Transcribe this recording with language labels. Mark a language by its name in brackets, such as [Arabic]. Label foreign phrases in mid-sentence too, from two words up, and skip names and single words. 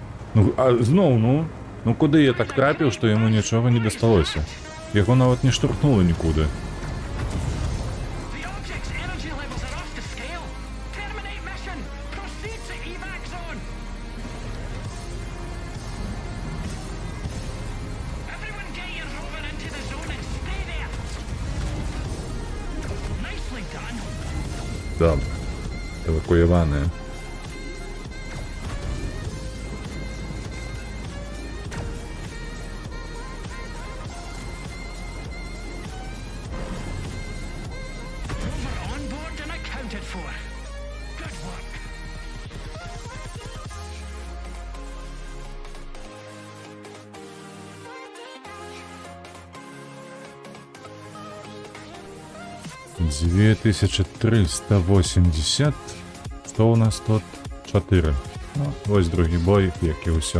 [Belarusian] Ну, а зноў, ну куды я так трапіў, што яму нічога не дасталося? Яго нават не штурхнула нікуды. [English] The object's energy levels are off the scale. Terminate mission. Proceed to evac zone. Everyone get your rover into the zone and stay there. Nicely done. [Ukrainian] Добре. Евакуюване. [English] Rover on board and accounted for. Good work. [Russian] Две 2380. [Belarusian] Што у нас тут? 4. Ну, ось другі бой, як і ўсё.